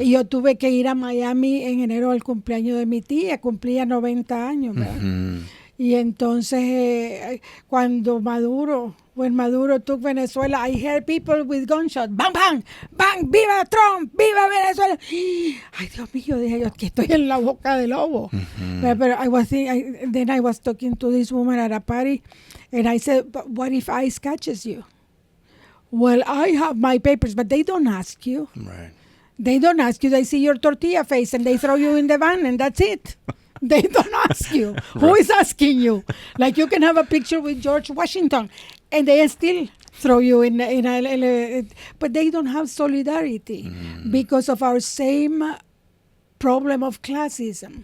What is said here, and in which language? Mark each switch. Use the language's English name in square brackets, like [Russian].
[Spanish] Y yo tuve que ir a Miami en enero al cumpleaños de mi tía, cumplía 90 años, ¿verdad? Ujú. Y entonces [English] when Maduro took Venezuela, I heard people with gunshots, bang, bang, bang, [Spanish] viva Trump, viva Venezuela. Ay, Dios mío, dije yo, que estoy en la boca del lobo. Ujú. [English] But then I was talking to this woman at a party, and I said, but what if ICE catches you? Well, I have my papers, but they don't ask you. Right. They don't ask you. They see your tortilla face and they throw you in the van, and that's it. They don't ask you. Who is asking you? Like you can have a picture with George Washington, and they still throw you in but they don't have solidarity because of our same problem of classism.